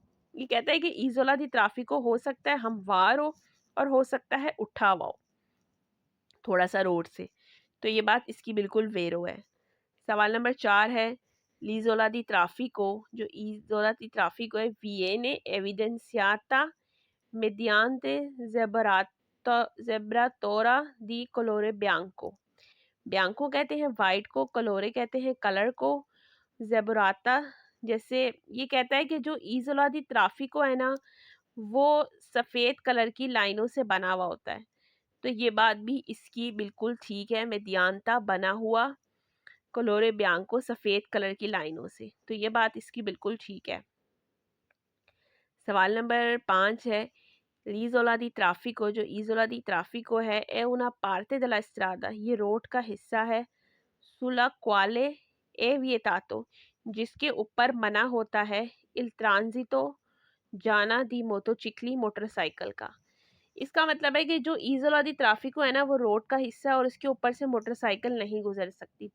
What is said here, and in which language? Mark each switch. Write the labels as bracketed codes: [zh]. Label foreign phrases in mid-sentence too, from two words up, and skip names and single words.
[hi] ये कहता है कि [it] isola di traffico [hi] हो सकता है हमवार हो और हो सकता है उठा हुआ हो थोड़ा सा रोड से। तो ये बात इसकी बिल्कुल वेरो है। सवाल नंबर 4 है [it] l'isola di traffico. जो isola di traffico है viene evidenziata mediante zebratura di colore bianco. [hi] बियांको कहते हैं वाइट को, कलोरे कहते हैं कलर को, ज़ेबराता जैसे। ये कहता है कि जो [it] isola di traffico [hi] है ना, वो सफ़ेद कलर की लाइनों से बना हुआ होता है। तो ये बात भी इसकी बिल्कुल ठीक है, मेदियांता बना हुआ, [it] colore bianco [hi] सफ़ेद कलर की लाइनों से। तो ये बात इसकी बिल्कुल ठीक है। सवाल नंबर 5 है [it] l'isola di traffico. जो isola di traffico है è una parte della strada, [hi] ये रोड का हिस्सा है, [it] sulla quale è vietato, [hi] जिसके ऊपर मना होता है, [it] il transito [hi] जाना [it] di motocicli [hi] मोटरसाइकिल का। इसका मतलब है कि जो [it] isola di traffico [hi] है ना, वो रोड का हिस्सा है और इसके ऊपर से मोटरसाइकिल नहीं गुजर सकती।